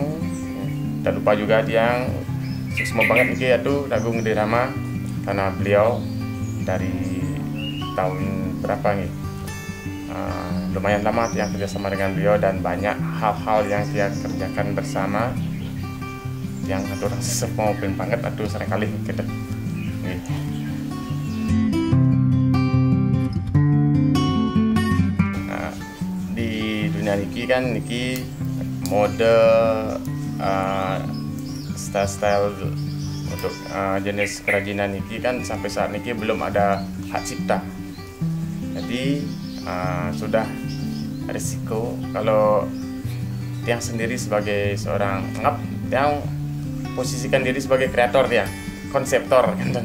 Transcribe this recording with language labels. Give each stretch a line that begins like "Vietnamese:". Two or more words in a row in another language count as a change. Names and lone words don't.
Indonesian: Dan lupa juga Tiang sukses banget nih yaitu Agung Gede Rama, karena beliau dari tahun berapa nih, lumayan lama Tiang kerjasama dengan beliau, dan banyak hal-hal yang Tiang kerjakan bersama yang atur semua open banget atur seringkali kita nih. Di dunia niki kan niki mode style untuk jenis kerajinan niki kan sampai saat niki belum ada hak cipta. Jadi sudah risiko kalau Tiang sendiri sebagai seorang Tiang posisikan diri sebagai kreator, Tiang konseptor kan.